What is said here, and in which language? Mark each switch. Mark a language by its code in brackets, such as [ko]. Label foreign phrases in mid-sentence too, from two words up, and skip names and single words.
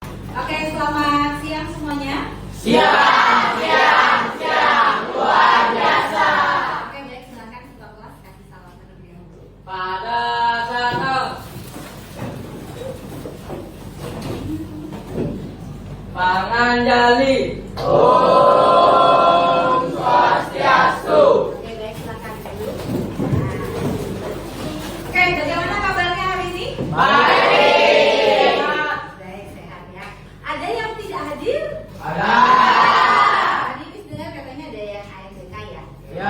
[id] Oke, selamat siang semuanya. Siang, luar biasa. Oke, baik, silakan ketua kelas kasih salam terlebih dahulu. Pada satu. [ban] Panganjali. Om Swastiastu. [id] Oke, baik, silakan dulu. Oke, bagaimana kabarnya hari ini? Baik. Baik, sehat ya. Ada yang tidak hadir? Ada. Tadi Miss dengar katanya ada yang AMBK ya? Ya.